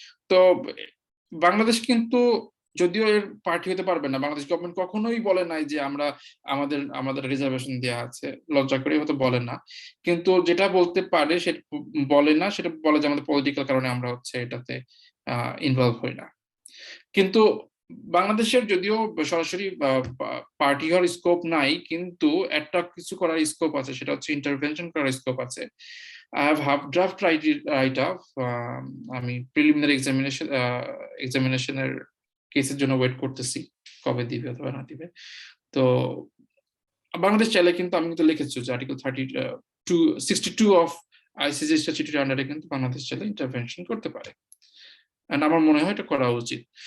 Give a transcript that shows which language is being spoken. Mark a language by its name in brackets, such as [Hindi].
[Bangla] তো বাংলাদেশ কিন্তু যদিও এর পার্টি হতে পারবে না, বাংলাদেশ গভর্নমেন্ট কখনোই বলে নাই যে আমাদের রিজার্ভেশন দেওয়া আছে, লজ্জা করে হয়তো বলে না, কিন্তু যেটা বলতে পারে সেটা বলে না, সেটা বলে যে আমাদের পলিটিক্যাল কারণে আমরা হচ্ছে এটাতে ইনভলভ হই না। কিন্তু বাংলাদেশের যদিও সরাসরি পার্টি হওয়ার স্কোপ নাই, কিন্তু একটা কিছু করার স্কোপ আছে, সেটা হচ্ছে ইন্টারভেনশন করার স্কোপ আছে। [English] I have half draft write up. [Bangla] আমি প্রিলিমিনারি এক্সামিনেশনের কেসের জন্য ওয়েট করতেছি, কবে দিবে অথবা না দিবে। তো বাংলাদেশ চাইলে কিন্তু আমি কিন্তু লিখেছি যে আর্টিকেল 62 অফ আইসিজে স্ট্যাচুটরি আন্ডারে কিন্তু বাংলাদেশ চাইলে ইন্টারভেনশন করতে পারে, এন্ড আমার মনে হয় এটা করা উচিত।